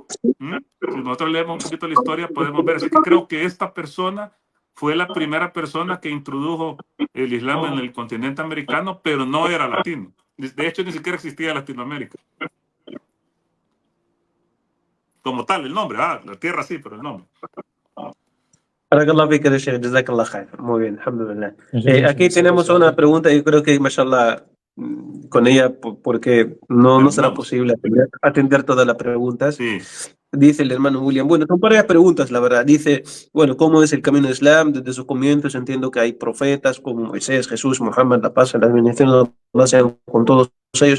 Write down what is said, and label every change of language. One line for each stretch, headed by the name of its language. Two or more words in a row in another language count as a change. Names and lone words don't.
Spanish: Si nosotros leemos un poquito la historia podemos ver. Así que creo que esta persona fue la primera persona que introdujo el Islam en el continente americano, pero no era latino. De hecho, ni siquiera existía Latinoamérica como tal, el nombre. La tierra sí, pero el nombre.
Arabic: بارك الله فيك، شيخ، جزاك الله خير.
Spanish: Muy bien, alhamdulillah. Aquí tenemos una pregunta y creo que, mashallah, con ella, porque no será posible atender todas las preguntas. Sí. Dice el hermano William, bueno, son varias preguntas, la verdad. Dice, bueno, ¿cómo es el camino del Islam? Desde sus comienzos entiendo que hay profetas como Moisés, Jesús, Muhammad, la paz, la bendición de Allah sean con todos ellos.